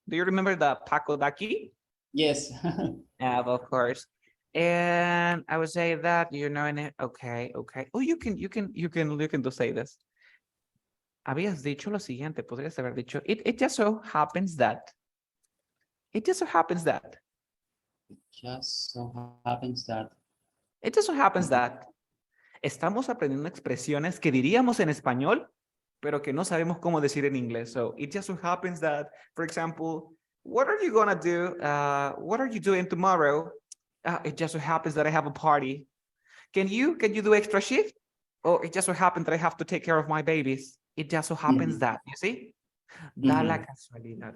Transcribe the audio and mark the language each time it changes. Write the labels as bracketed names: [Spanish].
[English] Do you remember the Paco ducky? Yes. Yeah, of course. And I would say that you know in it. Okay. Oh, you can do say this. [Spanish] Habías dicho lo siguiente, podrías haber dicho, [English] it just so happens that. It just so happens that. Just so happens that. It just so happens that. [Spanish] Estamos aprendiendo expresiones que diríamos en español, pero que no sabemos cómo decir en inglés. [English] So it just so happens that, for example, what are you gonna do? What are you doing tomorrow? It just so happens that I have a party. Can you do extra shift? Oh, it just so happens that I have to take care of my babies. It just so happens that, you see? [Spanish] Da la casualidad.